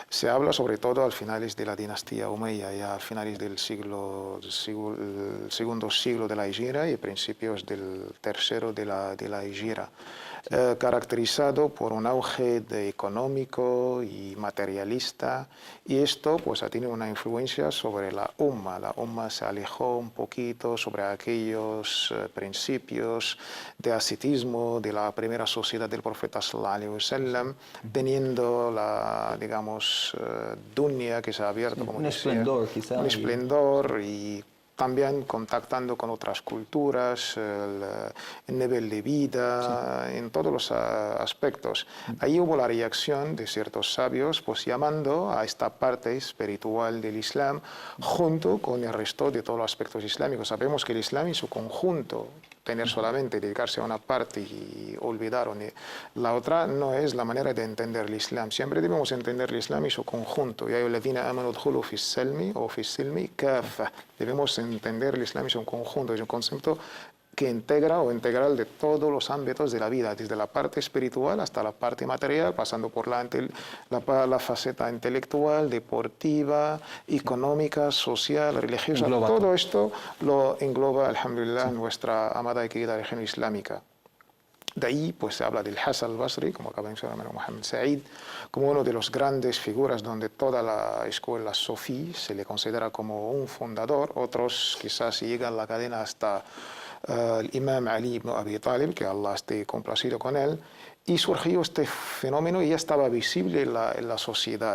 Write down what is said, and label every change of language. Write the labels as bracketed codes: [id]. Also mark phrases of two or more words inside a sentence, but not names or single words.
[es] Se habla sobre todo al finales de la dinastía Umayya, ya a finales del segundo siglo de la Hijra y principios del tercero de la Hijra, caracterizado por un auge económico y materialista, y esto pues ha tenido una influencia sobre la Umma. La Umma se alejó un poquito sobre aquellos principios de ascetismo de la primera sociedad del profeta [ar] صلى الله عليه وسلم, [es] teniendo la, digamos, dunya que se ha abierto, como un decía, esplendor, quizá. un esplendor, y también contactando con otras culturas, el nivel de vida, en todos los aspectos. Ahí hubo la reacción de ciertos sabios, pues llamando a esta parte espiritual del Islam junto con el resto de todos los aspectos islámicos. Sabemos que el Islam en su conjunto, tener solamente, dedicarse a una parte y olvidar la otra, no es la manera de entender el Islam. Siempre debemos entender el Islam en su conjunto. [ar] يا أيها الذين آمنوا ادخلوا في السلم o في السلم كافة. [es] Debemos entender el Islam en su conjunto. Es un concepto que integra o integral de todos los ámbitos de la vida, desde la parte espiritual hasta la parte material, pasando por la faceta intelectual, deportiva, económica, social, religiosa. Engloba todo esto lo engloba, alhamdulillah, nuestra amada y querida religión islámica. De ahí pues se habla del Hasan al-Basri, como acaba de mencionar Mohammed Said, como uno de los grandes figuras donde toda la escuela sufí se le considera como un fundador. Otros quizás llegan la cadena hasta el Imam Ali ibn Abi Talib, que Allah esté complacido con él, y surgió este fenómeno y ya estaba visible en la sociedad.